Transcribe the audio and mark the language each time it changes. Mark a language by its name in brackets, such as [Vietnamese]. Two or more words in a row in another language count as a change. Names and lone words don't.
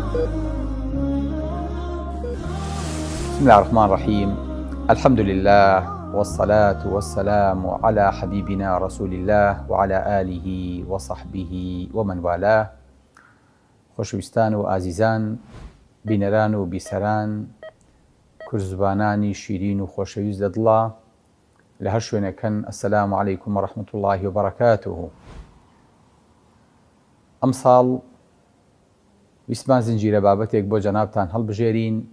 [Arabic] بسم الله الرحمن الرحيم. الحمد لله والصلاة والسلام على حبيبنا رسول الله وعلى آله وصحبه ومن والاه. [Central Kurdish] خۆشەویستان و ئازیزان، بینەران و بیسەران، کورزبانانی شیرین و خۆشەویست لە دڵە لە هەر شوێنەکەن، [Arabic] ئەسەلامو عەلەیکوم وەڕەحمەتوڵڵاهی وبەرەکاتوهو. [Central Kurdish] ئەم ساڵ ویسمان زنجیرە بابەتێک بۆ جەنابتان هەڵبژێرین.